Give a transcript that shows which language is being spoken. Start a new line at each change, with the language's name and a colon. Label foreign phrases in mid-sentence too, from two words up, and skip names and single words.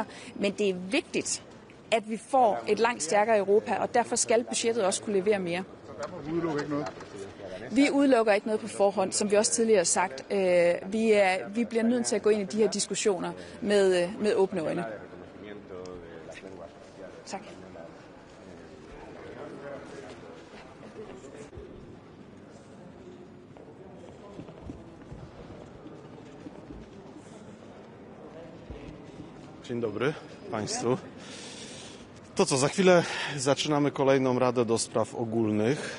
Danish: Men det er vigtigt, at vi får et langt stærkere Europa, og derfor skal budgettet også kunne levere mere. Så derfor udelukker ikke noget? Vi udelukker ikke noget på forhånd, som vi også tidligere har sagt. Vi bliver nødt til at gå ind i de her diskussioner med åbne øjne. Tak.
Polish: Dzień dobry Państwu. To co, za chwilę zaczynamy kolejną Radę do Spraw Ogólnych.